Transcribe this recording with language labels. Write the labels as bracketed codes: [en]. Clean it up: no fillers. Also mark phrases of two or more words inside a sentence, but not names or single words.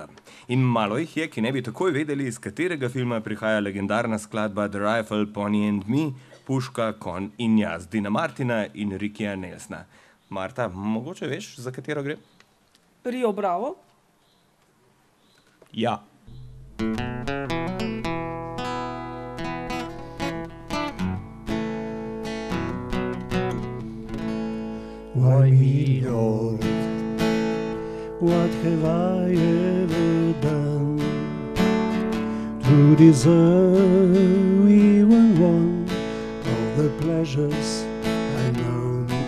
[sl] In malo jih je, ki ne bi takoj vedeli, iz katerega filma prihaja legendarna skladba The Rifle, Pony and Me, Puška, Konj in jaz, Dina Martina in Rickyja Nelsona. Marta, mogoče veš, za katero gre? Rio Bravo? Ja. [en] Why me, Lord? What have I ever done to deserve even one of the pleasures I know?